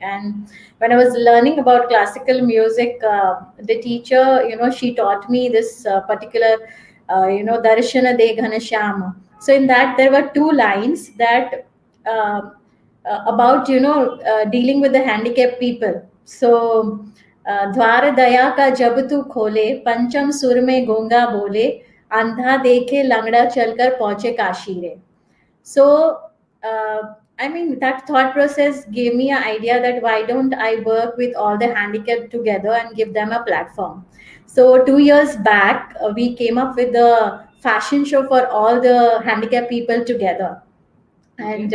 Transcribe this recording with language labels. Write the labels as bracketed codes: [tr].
[en] And when I was learning about classical music, the teacher, she taught me this particular, Darshana De Ghanashyama. So in that, there were two lines that. Uh, about dealing with the handicapped people. [hi] So द्वार दया का जब तू खोले पंचम सुर में गूंगा बोले अंधा देखे लंगड़ा चलकर पहुंचे काशी रे. [en] So I mean that thought process gave me an idea that why don't I work with all the handicapped together and give them a platform. So 2 years back we came up with the fashion show for all the handicapped people together, and